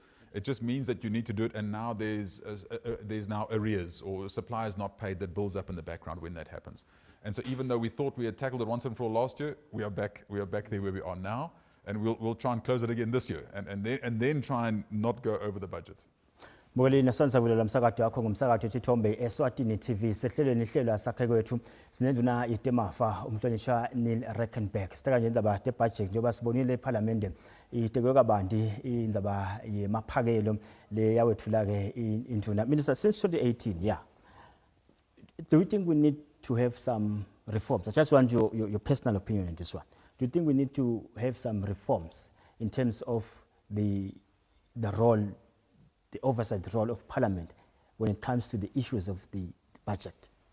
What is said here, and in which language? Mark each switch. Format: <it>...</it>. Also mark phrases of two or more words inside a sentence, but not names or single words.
<en>It just means that you need to do it, and now there's now arrears or suppliers not paid that builds up in the background when that happens. And so even though we thought we had tackled it once and for all last year, we are back there where we are now, and we'll try and close it again this year, and then try and not go over the budget.</en> <ss>Mbukeli nasansavulela umsakazo wakho ngumsakazo wethithombe Eswatini TV sehlelweni ihlelo Asakhe Kwetfu sinenduna itemafa umhlonishwa Neil Reckenberg sitaka nje indzaba budget njengoba sibonile eParliament itekwe kabanti indzaba yemaphakelo le yawethula ke induna.</ss> <en>Minister, since 2018, yeah, do you think we need to have some reforms? I just want your personal opinion on this one. Do you think we need to have some reforms in terms of the role, the oversight role of Parliament when it comes to the issues of the budget?</en>